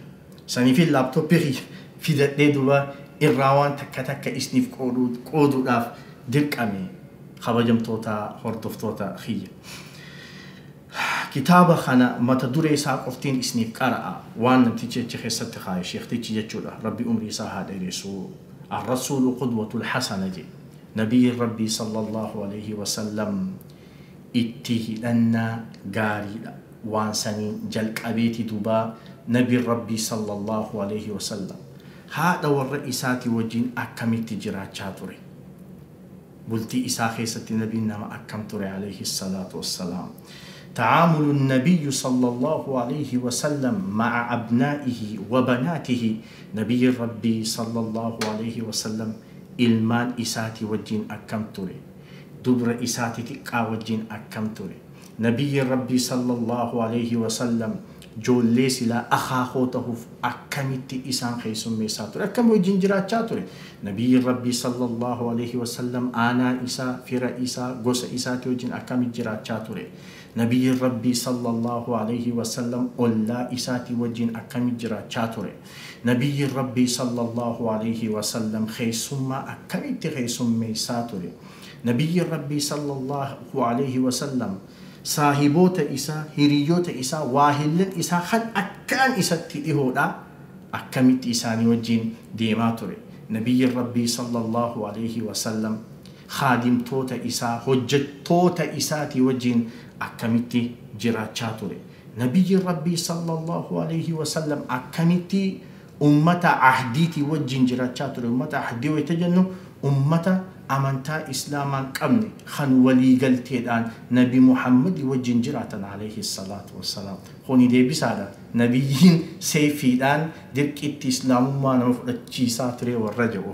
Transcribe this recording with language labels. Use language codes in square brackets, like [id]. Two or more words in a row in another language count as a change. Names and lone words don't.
[om] Saniif laaptooppii fidadhee duba irraa waan takka takka isiniif qooduudhaaf dirqame kabajamtoota hordoftoota kiyya. Kitaaba kana mata duree isaa qoftiin isiniif qara'a waan namtichi achi keessatti kaaye sheektichi jechuudha. Rabbi umrii isaa haa dheeressu. [ar] الرسول قدوة الحسنة [om] jedhe. Nabiyyi Rabbii [ar] صلى الله عليه وسلم [om] itti hidhannaa gaariidha. Waan saniin jalqabeeti duba nabi Rabbii [ar] صلى الله عليه وسلم [om] haadha warra isaati wajjin akkamitti jiraachaa ture. Bultii isaa keessatti nabiin nama akkam ture [ar] عليه الصلاة والسلام. تعامل النبي صلى الله عليه وسلم مع أبنائه وبناته. نبي ربي صلى الله عليه وسلم [om] ilmaan isaati wajjin akkam ture, dubra isaati xiqqaa wajjin akkam ture. Nabiyyi Rabbii [ar] صلى الله عليه وسلم [om] joollee silaa akaakoo tahuuf akkamitti isaan keessummeessaa ture, akkam wajjin jiraachaa ture. Nabiyyi Rabbii [ar] صلى الله عليه وسلم [om] aanaa isaa, fira isaa, gosa isaati wajjin akkamitti jiraachaa ture. Nabiyyi Rabbii [ar] صلى الله عليه وسلم [om] ollaa isaati wajjin akkamitti jiraachaa ture. Nabiyyi Rabbii [ar] صلى الله عليه وسلم [om] keessummaa akkamitti keessummeessaa ture. Nabiyyi Rabbii [ar] صلى الله عليه وسلم [om] saahiboota isaa, hiriyoota isaa, waahillan isaa kan akkaan isatti dhihoodha akkamitti isaanii wajjin deemaa ture. Nabiyyi Rabbii [ar] صلى الله عليه وسلم [om] khaadimtoota isaa, hojjettoota isaati wajjin akkamitti jiraachaa ture. Nabiyyi Rabbii [ar] صلى الله عليه وسلم [om] akkamitti ummata ahdiiti wajjin jiraachaa ture. Ummata ahdii wayita jennu ummata amantaa islaamaan qabne kan waliigalteedhaan nabi Muhammad wajjin jiraatan [ar] عليه الصلاة والسلام. [om] Kuni deebisaadha. Nabiyyiin seefiidhaan dirqitti islaamummaa nama fudhachiisaa ture warra jedhuuf.